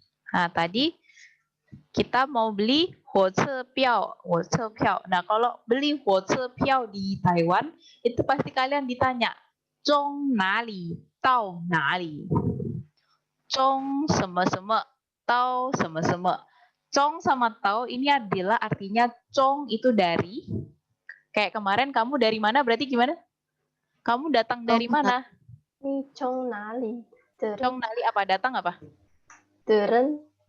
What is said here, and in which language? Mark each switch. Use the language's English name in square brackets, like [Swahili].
[Indonesian] Nah, tadi kita mau beli 火车票. Nah, kalau beli 火车票 di Taiwan, itu pasti kalian ditanya, [Chinese] 从哪里到哪里? 从什么什么到什么什么. [Indonesian] 从 sama 到ini adalah artinya 从 itu dari. Kayak kemarin kamu dari mana berarti gimana? Kamu datang dari mana? [Chinese] 你从哪里？从哪里 [Indonesian] apa? Datang apa? 的人